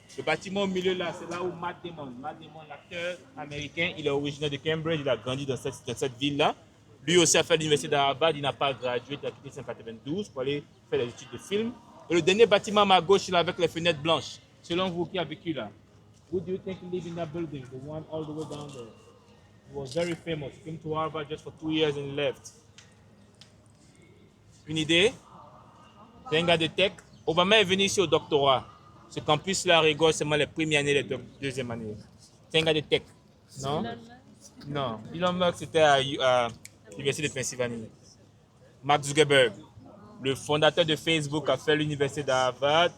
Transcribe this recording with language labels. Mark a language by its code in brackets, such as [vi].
[fr] Le bâtiment au milieu là, c'est là où Matt Damon, l'acteur américain, il est originaire de Cambridge, il a grandi dans cette ville-là. Lui aussi a fait l'université d'Harvard, il n'a pas gradué, il a quitté 1992 pour aller faire des études de film. Et le dernier bâtiment à ma gauche, là, avec les fenêtres blanches. Selon vous, qui a vécu là? [en] Who do you think lived in that building? The one all the way down there. He was very famous. He came to Harvard just for 2 years and left. [fr] Une idée? C'est un gars de tech. Obama est venu ici au doctorat. Ce campus-là rigole seulement les premières années et les deuxièmes années. C'est un gars de tech. Non? Non. Elon Musk, c'était à l'Université de Pennsylvanie. Mark Zuckerberg, le fondateur de Facebook, a fait l'université d'Harvard.